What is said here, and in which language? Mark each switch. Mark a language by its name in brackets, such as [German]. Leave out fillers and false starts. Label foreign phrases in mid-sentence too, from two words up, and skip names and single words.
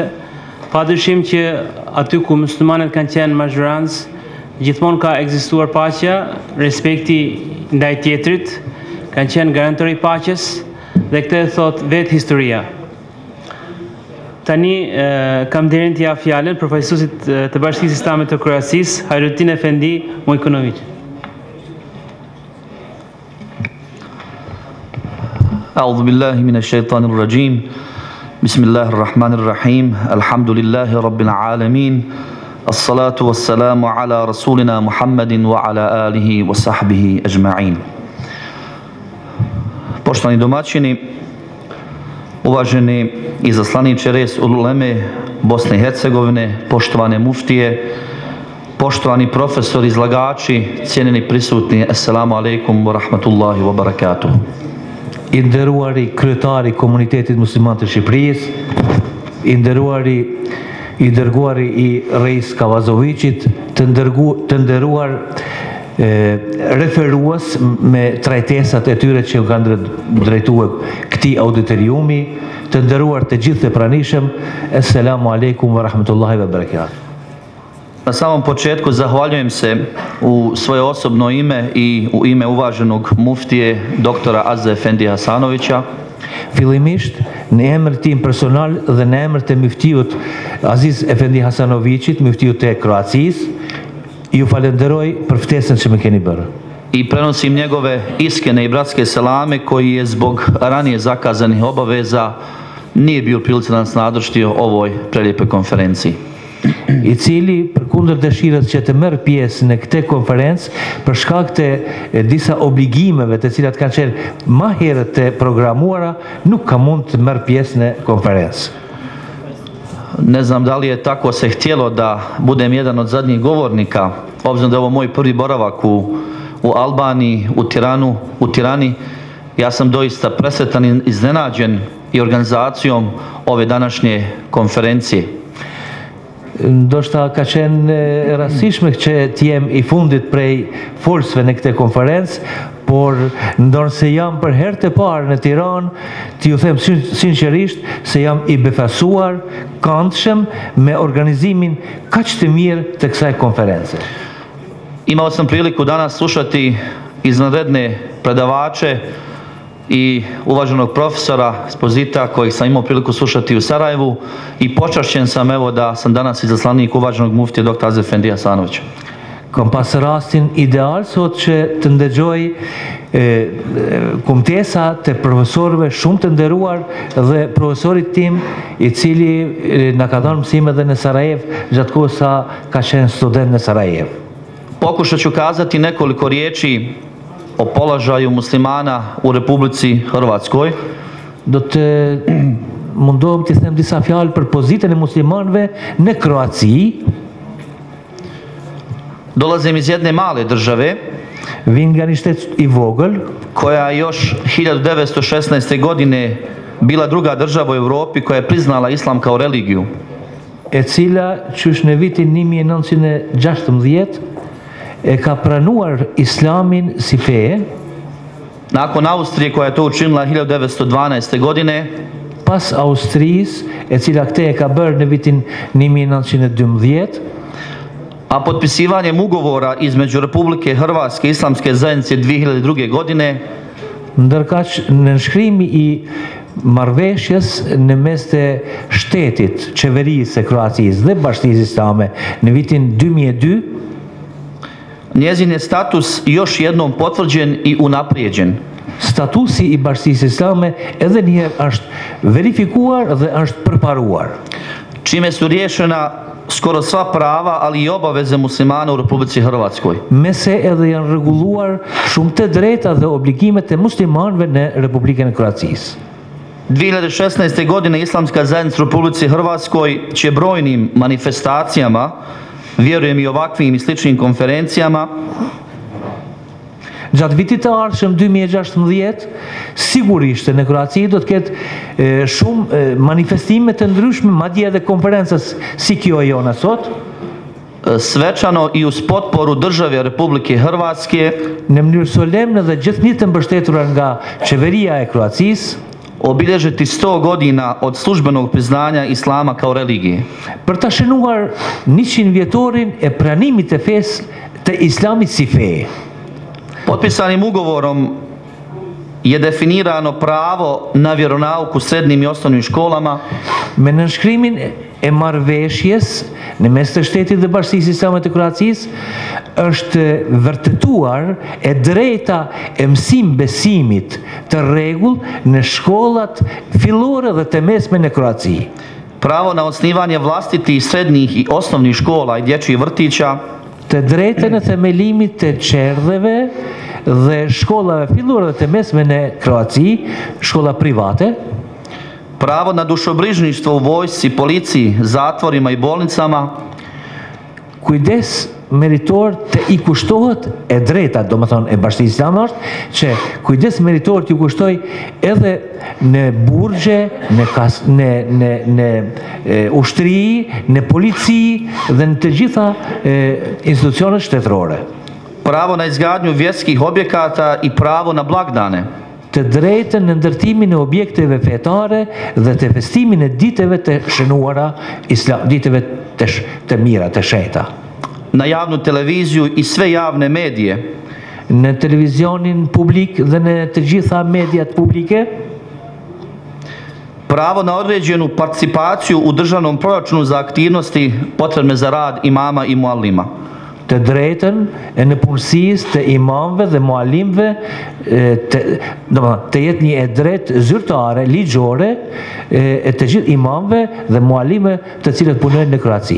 [Albanian] Padyshim që aty ku muslimanët kanë qenë mazhorancë, gjithmonë ka ekzistuar paqja, respekti ndaj tjetrit, kanë qenë garantori i paqes dhe këtë e thot vetë historia. Tani kam nderin t'ia fjalën përfaqësuesit të Bashkisë Islame të Kroacisë, Hajrutin Efendi Mujkunović. [Arabic] أعوذ بالله من الشيطان الرجيم بسم الله الرحمن الرحيم الحمد لله رب العالمين الصلاة والسلام على رسولنا محمد وعلى آله وصحبه أجمعين. [Croatian] Poštovani domaćini, uvaženi izaslaniče res uleme Bosne i Hercegovine, poštovane muftije, poštovani profesori, izlagači, cijenjeni prisutni, [Arabic] السلام عليكم ورحمة الله وبركاته. [Albanian] I nderuari kryetari Komunitetit Mysliman të Shqiperisë, i dërguari i Reis Kavazovićit, të nderuar referues me trajtesat e tyre që kanë drejtuar këtij auditoriumi, të nderuar të gjithë të pranishëm, [Arabic] السلام عليكم ورحمة الله وبركاته. [Croatian] Na samom početku zahvaljujem se u svoje osobno ime i u ime uvaženog muftije doktora Aze Efendija Hasanovića. [Albanian] Fillimisht në emër tim personal dhe në emër të muftiut Aziz Efendi Hasanovićit, muftiut të Kroacisë, ju falenderoj për ftesën që më keni bërë. [Croatian] I prenosim njegove iskrene i bratske selame koji je zbog ranije zakazanih obaveza nije bio u prilici da nas nazoči ovoj prelijepoj konferenciji. [Albanian] I cili përkundër dëshirës që të merr pjesë në këtë konferencë për shkak të disa obligimeve të cilat kanë qenë më herët të programuara, nuk ka mund të merr pjesë në konferencë. [Croatian] Ne znam da li je tako se htjelo da budem jedan od zadnjih govornika, obzirom da je ovo moj prvi boravak u Albaniji, u Tirani. Ja sam doista presretan i iznenađen i organizacijom ove današnje konferencije. [Albanian] Ndoshta ka qenë rastishme që t'jem i fundit prej folsve në këtë konferencë, por ndonë se jam për herë të parë në Tiranë, t'ju them sinqerisht se jam i befasuar, këndshëm me organizimin kaq të mirë të kësaj konference. [Croatian] Imao sam priliku danas slušati izvanredne predavače i uvaženog profesora Spozita kojeg sam imao priliku slušati u Sarajevu i počašćen sam evo da sam danas izaslanik uvaženog muftije dr. Aze Efendija Hasanovića. [Albanian] Kam pas rastin ideal sot që të ndëgjoj kumtesa të profesorëve shumë të nderuar dhe profesorit tim i cili na ka dhënë mësime edhe në Sarajev gjatë kohës sa ka qenë student në Sarajev. [Croatian] Pokušat ću kazati nekoliko riječi o položaju muslimana u Republici Hrvatskoj. [Albanian] Do të mundohem të them disa fjalë për pozitën e muslimanëve në Kroaci. [Croatian] Dolazim iz jedne male države, [Albanian] vin nga një shtet i vogël, [Croatian] koja još 1916. godine bila druga država u Europi koja je priznala islam kao religiju. [Albanian] E cila qysh në vitin 1916 e ka pranuar islamin si feje. [Croatian] Nakon Austrije koja je to učinila 1912. godine, [Albanian] pas Austrisë, e cila këtë e ka bërë në vitin 1912, [Croatian] a potpisivanjem ugovora između Republike Hrvatske i Islamske zajednice 2002. godine, [Albanian] ndërkaq nënshkrimi i marrëveshjes në mes të shtetit, qeverisë e Kroacisë dhe Bashkisë Islame në vitin 2002, [Croatian] njezin je status još jednom potvrđen i unaprijeđen. [Albanian] Statusi i Bashkisë Islame edhe një herë është verifikuar dhe është përparuar. [Croatian] Čime su riješena skoro sva prava, ali i obaveze muslimana u Republici Hrvatskoj. [Albanian] Me se edhe janë rregulluar shumë të drejta dhe obligimet e muslimanëve në Republikën e Kroacisë. [Croatian] 2016. godine Islamska zajednica u Republici Hrvatskoj će brojnim manifestacijama, vjerujem i ovakvim i sličnim konferencijama, [Albanian] gjatë vitit të ardhshëm 2016, sigurisht në Kroaci do të ketë shumë manifestime të ndryshme, madje edhe konferencës si kjo e jona sot, [Croatian] svečano i uz potporu države Republike Hrvatske, [Albanian] në mënyrë solemne dhe gjithnjë të mbështetura nga qeveria e Kroacisë, [Croatian] obilježiti 100 godina od službenog priznanja Islama kao religije. [Albanian] Për ta shënuar 100 vjetorin e pranimit të fesë të Islamit si fe. [Croatian] Potpisanim ugovorom je definirano pravo na vjeronauk u srednjim i osnovnim školama. [Albanian] Me nënshkrimin e marrëveshjes në mes të shtetit dhe Bashkisë Islame të Kroacisë është vërtetuar e drejta e mësim besimit të rregull në shkollat fillore dhe të mesme në Kroaci. [Croatian] Pravo na osnivanje vlastitih srednjih i osnovnih škola i dječjih vrtića, [Albanian] të drejtën e themelimit të qerdheve dhe shkollave fillore dhe të mesme në Kroaci, shkolla private, [Croatian] pravo na dušobrižništvo u vojsci, policiji, zatvorima i bolnicama, [Albanian] kujdes meritor të i kushtohet e drejta, do më thonë e Bashkisë Islame është, që kujdes meritor të i kushtoj edhe në burgje, në ushtri, në polici dhe në të gjitha institucionet shtetërore. [Croatian] Pravo na izgradnju vjerskih objekata i pravo na blagdane. [Albanian] Të drejtën në ndërtimin e objekteve fetare dhe të festimin e ditëve të shënuara, ditëve të mira, të shenjta. [Croatian] Na javnu televiziju i sve javne medije. [Albanian] Në televizionin publik dhe në të gjitha mediat publike. [Croatian] Pravo na određenu participaciju u državnom proračunu za aktivnosti potrebne za rad imama i muallima. [Albanian] Të drejtën e në punësisë të imamëve dhe muallimëve të jetë një e drejtë zyrtare, ligjore e të gjithë imamëve dhe muallimëve të cilët punojnë në Kroaci.